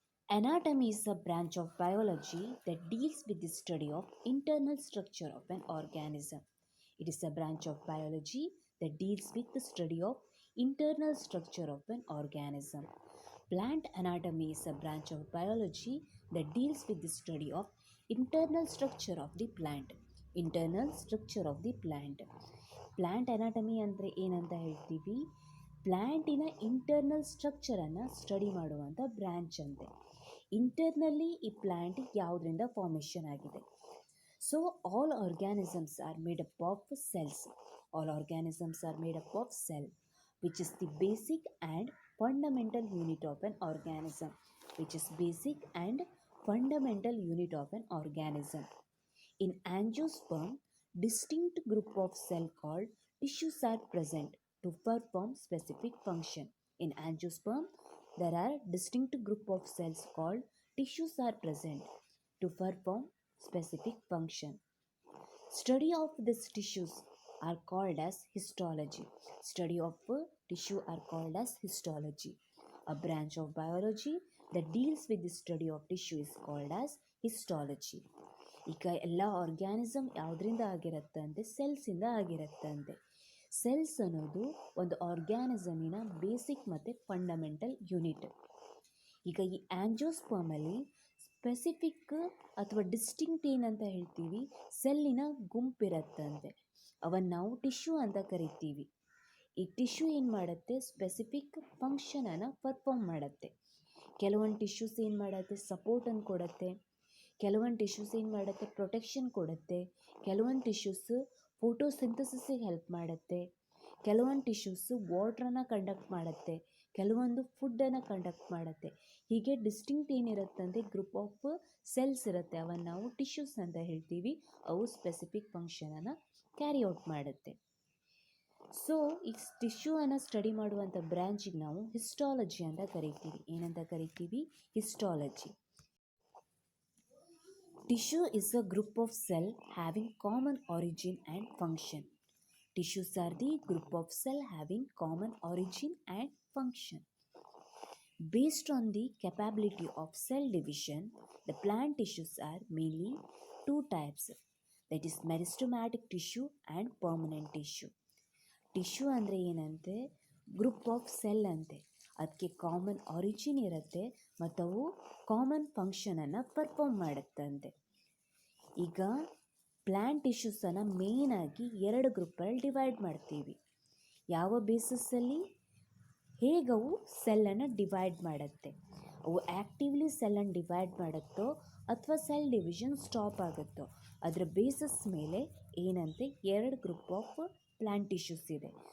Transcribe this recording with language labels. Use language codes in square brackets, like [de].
[en] Anatomy is a branch of biology that deals with the study of internal structure of an organism. It is a branch of biology that deals with the study of internal structure of an organism. Plant anatomy is a branch of biology that deals with the study of internal structure of the plant. Internal structure of the plant. [kn] Plant anatomy ಅಂದರೆ ಏನಂತ ಹೇಳ್ತೀವಿ, ಪ್ಲ್ಯಾಂಟಿನ internal ಸ್ಟ್ರಕ್ಚರನ್ನು study ಮಾಡುವಂಥ branch ಅಂತೆ. ಇಂಟರ್ನಲ್ಲಿ ಈ plant ಯಾವುದರಿಂದ formation ಆಗಿದೆ. [en] So all organisms are made up of cells. All organisms are made up of cell which is the basic and fundamental unit of an organism. Which is basic and fundamental unit of an organism. In angiosperm, distinct group of cell called tissues are present to perform specific function. In angiosperm, there are distinct group of cells called tissues are present to perform specific function. Study of these tissues are called as histology. Study of tissue are called as histology. A branch of biology that deals with the study of tissue is called as histology. [kn] ಈಗ ಎಲ್ಲ organism ಯಾವುದರಿಂದ ಆಗಿರುತ್ತಂತೆ, ಸೆಲ್ಸಿಂದ ಆಗಿರುತ್ತಂತೆ. Cells ಅನ್ನೋದು ಒಂದು ಆರ್ಗ್ಯಾನಿಸಮಿನ basic ಮತ್ತು fundamental unit. ಈಗ ಈ ಆಂಜಿಯೋಸ್ಪರ್ಮಲ್ಲಿ specific ಅಥವಾ distinct ಏನಂತ ಹೇಳ್ತೀವಿ, ಸೆಲ್ಲಿನ ಗುಂಪಿರತ್ತಂತೆ. ಅವನ್ನು ನಾವು ಟಿಶ್ಯೂ ಅಂತ ಕರಿತೀವಿ. ಈ ಟಿಶ್ಯೂ ಏನು ಮಾಡುತ್ತೆ, ಸ್ಪೆಸಿಫಿಕ್ ಫಂಕ್ಷನನ್ನು ಪರ್ಫಾರ್ಮ್ ಮಾಡುತ್ತೆ. ಕೆಲವೊಂದು ಟಿಶ್ಯೂಸ್ ಏನು ಮಾಡುತ್ತೆ, ಸಪೋರ್ಟನ್ನು ಕೊಡುತ್ತೆ. ಕೆಲವೊಂದು ಟಿಶ್ಯೂಸ್ ಏನು ಮಾಡುತ್ತೆ, ಪ್ರೊಟೆಕ್ಷನ್ ಕೊಡುತ್ತೆ. ಕೆಲವೊಂದು ಟಿಶ್ಯೂಸ್ ಫೋಟೋಸಿಂಥಸಿಸ್ಗೆ ಹೆಲ್ಪ್ ಮಾಡುತ್ತೆ. ಕೆಲವೊಂದು ಟಿಶ್ಯೂಸ್ ವಾಟ್ರನ್ನು ಕಂಡಕ್ಟ್ ಮಾಡುತ್ತೆ. ಕೆಲವೊಂದು ಫುಡ್ಡನ್ನು ಕಂಡಕ್ಟ್ ಮಾಡುತ್ತೆ. ಹೀಗೆ ಡಿಸ್ಟಿಂಕ್ಟ್ ಏನಿರುತ್ತಂದರೆ ಗ್ರೂಪ್ ಆಫ್ ಸೆಲ್ಸ್ ಇರುತ್ತೆ, ಅವನ್ನು ನಾವು ಟಿಶ್ಯೂಸ್ ಅಂತ ಹೇಳ್ತೀವಿ. ಅವು ಸ್ಪೆಸಿಫಿಕ್ ಫಂಕ್ಷನನ್ನು ಕ್ಯಾರಿ ಔಟ್ ಮಾಡುತ್ತೆ. ಸೊ ಈ ಟಿಶ್ಯೂವನ್ನು ಸ್ಟಡಿ ಮಾಡುವಂಥ ಬ್ರ್ಯಾಂಚಿಗೆ ನಾವು ಹಿಸ್ಟಾಲಜಿ ಅಂತ ಕರಿತೀವಿ. ಏನಂತ ಕರಿತೀವಿ, histology. [en] Tissue is a group of cells having common origin and function. Tissues are the group of cells having common origin and function. Based on the capability of cell division, the plant tissues are mainly two types, that is meristematic tissue and permanent tissue. [kn] Tissue ಅಂದರೆ ಏನಂತೆ, group of cell ಅಂತೆ. ಅದಕ್ಕೆ common origin ಇರುತ್ತೆ ಮತ್ತು ಅವು common ಫಂಕ್ಷನನ್ನು perform ಮಾಡುತ್ತಂತೆ. ಈಗ plant ಟಿಶ್ಯೂಸನ್ನು ಮೇಯ್ನಾಗಿ ಎರಡು ಗ್ರೂಪಲ್ಲಿ ಡಿವೈಡ್ ಮಾಡ್ತೀವಿ. ಯಾವ ಬೇಸಿಸಲ್ಲಿ, ಹೇಗವು ಸೆಲ್ಲನ್ನು ಡಿವೈಡ್ ಮಾಡುತ್ತೆ, ಅವು ಆ್ಯಕ್ಟಿವ್ಲಿ ಸೆಲ್ಲನ್ನು ಡಿವೈಡ್ ಮಾಡುತ್ತೋ ಅಥವಾ ಸೆಲ್ ಡಿವಿಷನ್ ಸ್ಟಾಪ್ ಆಗುತ್ತೋ ಅದರ ಬೇಸಿಸ್ ಮೇಲೆ ಏನಂತೆ ಎರಡು ಗ್ರೂಪ್ ಆಫ್ ಪ್ಲ್ಯಾಂಟ್ ಟಿಶ್ಯೂಸ್ ಇದೆ.